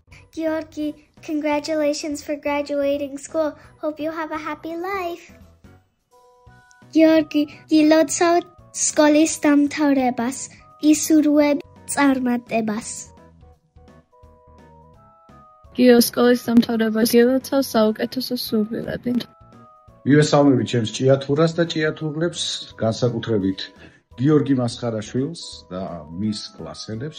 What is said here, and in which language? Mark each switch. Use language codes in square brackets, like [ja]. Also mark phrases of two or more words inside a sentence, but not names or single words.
[en] Georgi, congratulations for graduating school. Hope you have a happy life. [ka] Georgi, გილოცავ სკოლის დამთავრებას, ისურვებ წარმატებას. გიო სკოლის დამთავრებას გილოცავ საუკეთესო სურვილები. მივესალმები ჩემს ჭიათურას და ჭიათურლებს, განსაკუთრებით გიორგი მასხარაშვილს და მის კლასელებს.